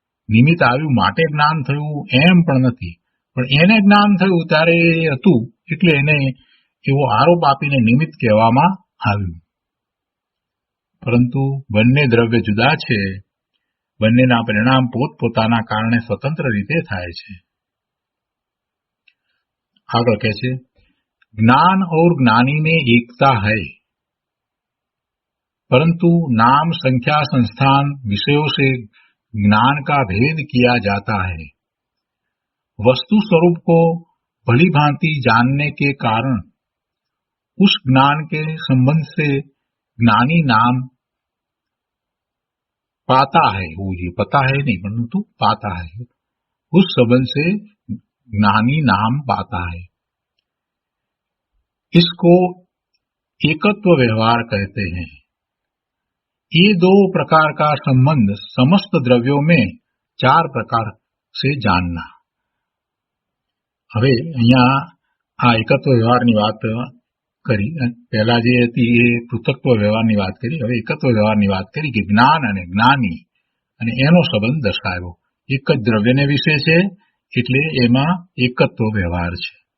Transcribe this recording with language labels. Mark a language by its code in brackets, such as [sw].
[gu] નિમિત્ત આવ્યું માટે જ્ઞાન થયું એમ પણ નથી. પણ એને જ્ઞાન થયું ત્યારે એ હતું એટલે એને એવો આરોપ આપીને નિમિત્ત કહેવામાં આવ્યું. પરંતુ બંને દ્રવ્ય જુદા છે, બંનેના પરિણામ પોતપોતાના કારણે સ્વતંત્ર રીતે થાય છે. આગળ કહે છે, [hi] ज्ञान और ज्ञानी में एकता है, परंतु नाम संख्या संस्थान विषयों से ज्ञान का भेद किया जाता है. वस्तु स्वरूप को भली भांति जानने के कारण उस ज्ञान के संबंध से ज्ञानी नाम पाता है. वो ये पता है नहीं परंतु पाता है. उस संबंध से ज्ञानी नाम पाता है. इसको एकत्व व्यवहार कहते हैं. ये दो प्रकार का संबंध समस्त द्रव्यों में चार प्रकार से जानना. [gu] હવે અહીંયા આ એકત્વ વ્યવહારની વાત કરી. પહેલા જે હતી એ પૃથક્ત્વ વ્યવહારની વાત કરી. હવે એકત્વ વ્યવહારની વાત કરી કે જ્ઞાન અને જ્ઞાની અને એનો સંબંધ દર્શાવ્યો. એક જ દ્રવ્યને વિશે છે એટલે એમાં એકત્વ વ્યવહાર છે.